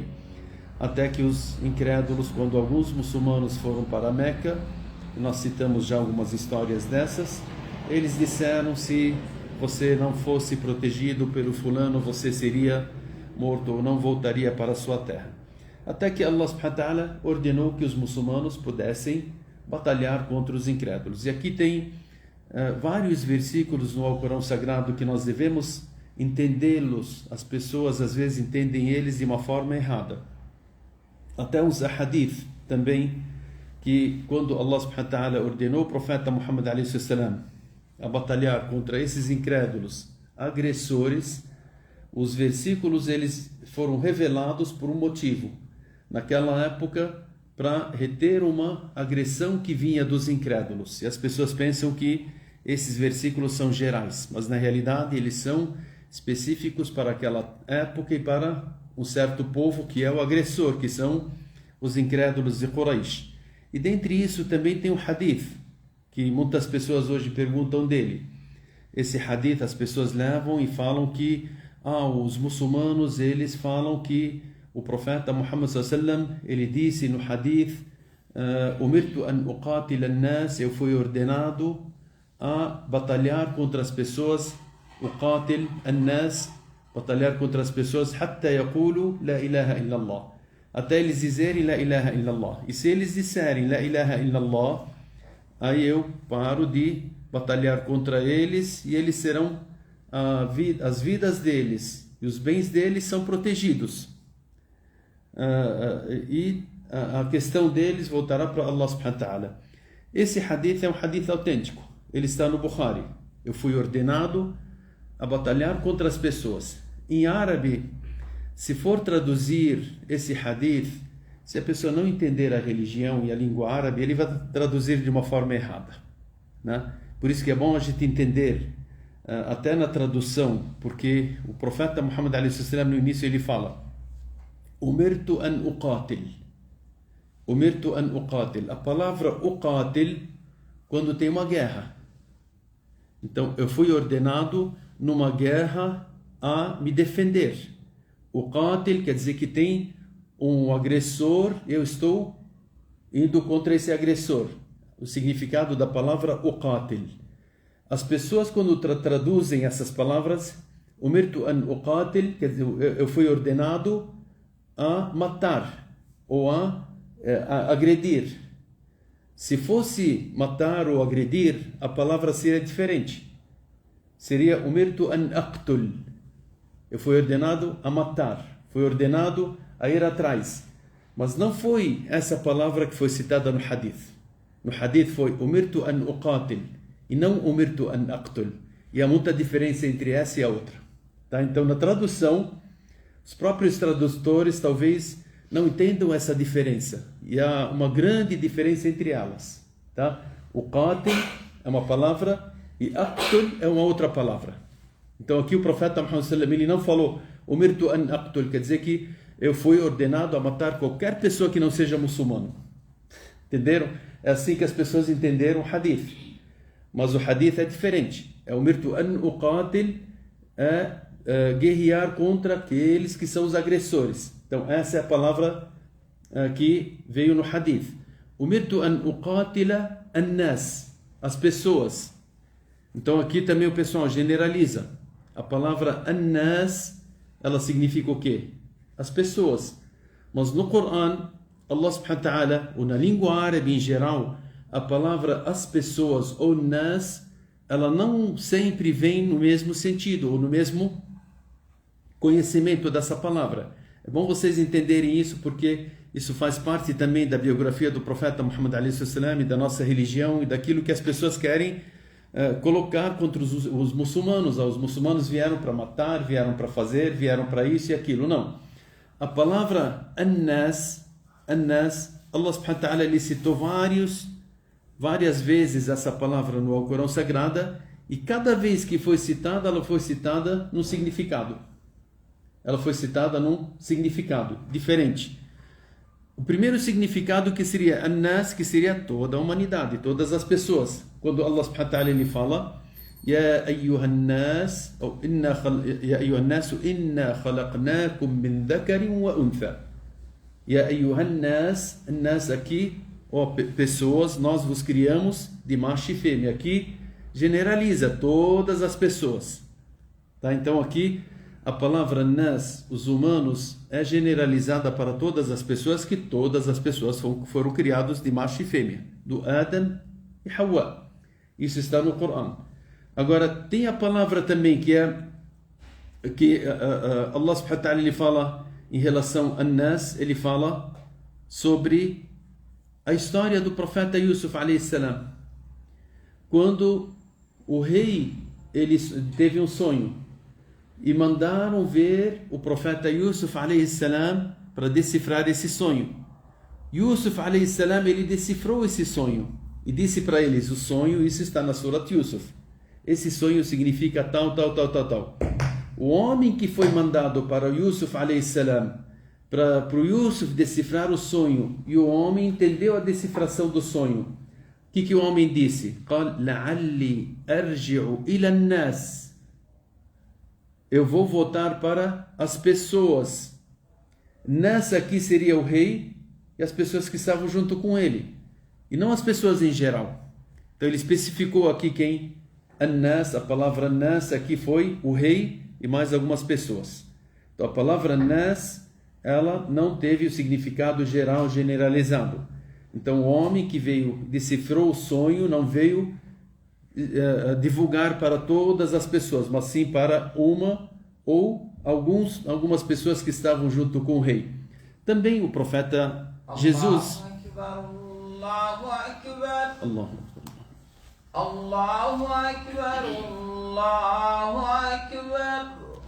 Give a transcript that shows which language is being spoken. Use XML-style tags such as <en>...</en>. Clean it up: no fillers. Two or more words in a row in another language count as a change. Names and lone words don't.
<pt>Até que os incrédulos, quando alguns muçulmanos foram para Meca, nós citamos já algumas histórias dessas, eles disseram: se você não fosse protegido pelo fulano, você seria morto ou não voltaria para a sua terra. Até que</pt> <ar>الله سبحانه وتعالى</ar> <pt>ordenou que os muçulmanos pudessem batalhar contra os incrédulos. E aqui tem vários versículos no Alcorão Sagrado que nós devemos entendê-los. As pessoas às vezes entendem eles de uma forma errada. Até os ahadith também que quando</pt> <ar>الله سبحانه وتعالى</ar> <pt>ordenou o profeta Muhammad</pt> <ar>عليه السلام</ar> <pt>a batalhar contra esses incrédulos agressores, os versículos eles foram revelados por um motivo. Naquela época, para reter uma agressão que vinha dos incrédulos. E as pessoas pensam que esses versículos são gerais, mas na realidade eles são específicos para aquela época e para um certo povo que é o agressor, que são os incrédulos de Quraysh. E dentre isso também tem um hadith, que muitas pessoas hoje perguntam dele. Esse hadith as pessoas levam e falam que os muçulmanos eles falam que o profeta Muhammad sallam ele disse no hadith:</pt> <ar>أمرت أن أقاتل الناس,</ar> <pt>eu fui ordenado a batalhar contra as pessoas,</pt> <ar>أقاتل الناس,</ar> <pt>batalhar contra as pessoas,</pt> <ar>حتى يقولوا لا إله إلا الله,</ar> <pt>até eles dizerem</pt> <ar>لا إله إلا الله.</ar> <pt>E se eles disserem</pt> <ar>لا إله إلا الله,</ar> <pt>aí eu paro de batalhar contra eles e eles serão as vidas deles e os bens deles são protegidos. E a questão deles voltará para</pt> <ar>الله سبحانه وتعالى.</ar> <pt>Esse hadith é um hadith autêntico. Ele está no Bukhari. Eu fui ordenado a batalhar contra as pessoas. Em árabe, se for traduzir esse hadith, se a pessoa não entender a religião e a língua árabe, ele vai traduzir de uma forma errada, né? Por isso que é bom a gente entender até na tradução, porque o profeta Muhammad a.s. no início ele fala:</pt> <ar>أمرت أن أقاتل. أمرت أن أقاتل.</ar> <pt>A palavra uqatil, quando tem uma guerra. Então, eu fui ordenado numa guerra a me defender. Uqatil quer dizer que tem um agressor, eu estou indo contra esse agressor. O significado da palavra uqatil. As pessoas quando traduzem essas palavras,</pt> <ar>أمرت أن أقاتل,</ar> <pt>quer dizer, eu fui ordenado a matar ou a agredir. Se fosse matar ou agredir, a palavra seria diferente.</pt> <ar>Seria أمرت أن أقتل.</ar> <pt>Eu fui ordenado a matar, fui ordenado a ir atrás. Mas não foi essa palavra que foi citada no hadith. No hadith foi</pt> <ar>أمرت أن أقاتل</ar> <pt>e não</pt> <ar>أمرت أن أقتل.</ar> <pt>E há muita diferença entre essa e a outra. Tá? Então, na tradução, os próprios tradutores talvez não entendam essa diferença. E há uma grande diferença entre elas. Tá? Uqatil é uma palavra e aqtul é uma outra palavra. Então, aqui o profeta Muhammad sallam ele não falou</pt> <ar>أمرت أن أقتل,</ar> <pt>quer dizer que eu fui ordenado a matar qualquer pessoa que não seja muçulmano. Entenderam? É assim que as pessoas entenderam o hadith. Mas o hadith é diferente.</pt> <ar>É أمرت أن أقاتل,</ar> <pt>guerrear contra aqueles que são os agressores. Então, essa é a palavra que veio no hadith.</pt> <ar>أمرت أن أقاتل الناس,</ar> <pt>as pessoas. Então, aqui também o pessoal generaliza. A palavra an-nas, ela significa o quê? As pessoas. Mas no Corão,</pt> <ar>الله سبحانه وتعالى,</ar> <pt>ou na língua árabe em geral, a palavra as pessoas ou nas, ela não sempre vem no mesmo sentido, ou no mesmo conhecimento dessa palavra. É bom vocês entenderem isso, porque isso faz parte também da biografia do profeta Muhammad a.s. e da nossa religião e daquilo que as pessoas querem colocar contra os muçulmanos. Os muçulmanos vieram para matar, vieram para fazer, vieram para isso e aquilo. Não. A palavra an-nas,</pt> <ar>الله سبحانه وتعالى</ar> <pt>ele citou várias vezes essa palavra no Alcorão Sagrada, e cada vez que foi citada, ela foi citada num significado. Ela foi citada num significado diferente. O primeiro significado que seria an-nas, que seria toda a humanidade, todas as pessoas.</pt> <ar>Quando الله سبحانه وتعالى</ar> <pt>ele fala</pt> <ar>يا أيها الناس أو يا أيها الناس إنا خلقناكم من ذكر وأنثى. يا أيها الناس,</ar> <pt>an-nas aqui, pessoas, nós vos criamos de macho e fêmea. Aqui generaliza todas as pessoas. Tá? Então aqui a palavra nas, os humanos, é generalizada para todas as pessoas, que todas as pessoas foram criados de macho e fêmea, do Adam e Hawa. Isso está no Corão. Agora, tem a palavra também que</pt> <ar>الله سبحانه وتعالى</ar> <pt>ele fala em relação a nas, ele fala sobre a história do profeta Yusuf</pt> <ar>عليه السلام.</ar> <pt>Quando o rei ele teve um sonho e mandaram ver o profeta Yusuf</pt> <ar>عليه السلام</ar> <pt>para decifrar esse sonho. Yusuf</pt> <ar>عليه السلام</ar> <pt>ele decifrou esse sonho e disse para eles: o sonho, isso está na Surat Yusuf, esse sonho significa tal, tal, tal, tal, tal. O homem que foi mandado para Yusuf</pt> <ar>عليه السلام</ar> <pt>para o Yusuf decifrar o sonho, e o homem entendeu a decifração do sonho. O que o homem disse?</pt> <ar>قال لعلي أرجع إلى الناس.</ar> <pt>Eu vou voltar para as pessoas. Nas aqui seria o rei e as pessoas que estavam junto com ele, e não as pessoas em geral. Então ele especificou aqui quem? An-nas, a palavra nas aqui foi o rei e mais algumas pessoas. Então a palavra nas, ela não teve o significado geral generalizado. Então o homem que veio, decifrou o sonho, não veio divulgar para todas as pessoas, mas sim para uma ou algumas pessoas que estavam junto com o rei. Também o profeta Jesus.</pt> <ar>الله أكبر. الله أكبر. الله أكبر. الله أكبر.</ar>